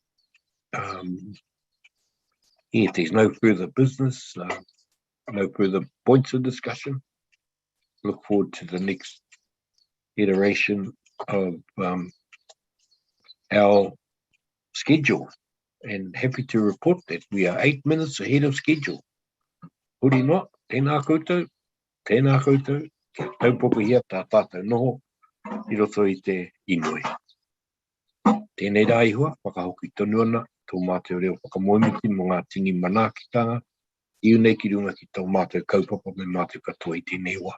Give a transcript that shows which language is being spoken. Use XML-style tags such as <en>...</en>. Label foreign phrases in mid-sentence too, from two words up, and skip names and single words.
<en>If there's no further business, no further points of discussion, look forward to the next iteration of our schedule, and happy to report that we are 8 minutes ahead of schedule.</en> <mi>Huri noa, tēnā koutou, kia taupoko hia tā tātou noho, I roto I te inui. Tēnei rā ihua, whakahoki tonu ana, tō mātou reo whakamoemiti mō ngā tini manākitanga, iu nei ki runga ki tō mātou kaupapa me mātou katoa I tēnei wā.</mi>